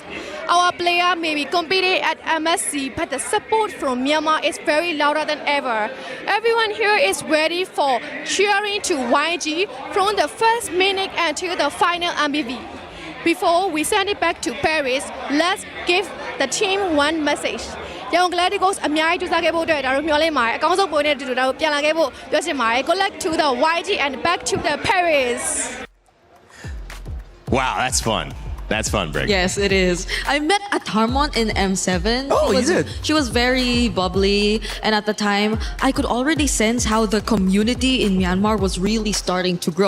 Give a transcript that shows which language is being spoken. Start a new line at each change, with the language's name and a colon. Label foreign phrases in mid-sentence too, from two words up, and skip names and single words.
English: Our player may be competing at MSC, but the support from Myanmar is very louder than ever. Everyone here is ready for cheering to YG from the first minute until the final MVP. Before we send it back to Paris, let's give the team one message.
Burmese: ရန်ကုန် Galacticos အများကြီးကြိုးစားခဲ့ဖို့အတွက်ဒါတို့မျှော်လင့်ပါတယ်အကောင်းဆုံးပုံနဲ့အတူတူဒါတို့ပြန်လာခဲ့ဖို့ပြောချင်ပါတယ်
English: Good luck to the YG and back to the Paris. Wow, that's fun. That's fun, Brig. Yes, it is. I met Atharmon in M7. Oh, you did? She was very bubbly, and at the time, I could already sense how the community in Myanmar was really starting to grow.